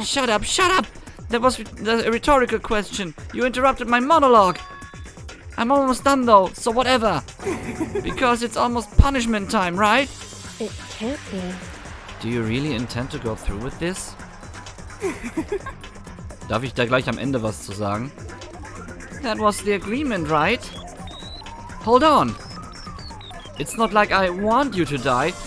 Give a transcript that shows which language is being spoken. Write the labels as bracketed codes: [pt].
[en] Shut up! That was a rhetorical question. You interrupted my monologue. I'm almost done though, so whatever. Because it's almost punishment time, right? it can't be. Do you really intend to go through with this? [de] Darf ich da gleich am Ende was zu sagen? [en] That was the agreement, right? Hold on. It's not like I want you to die.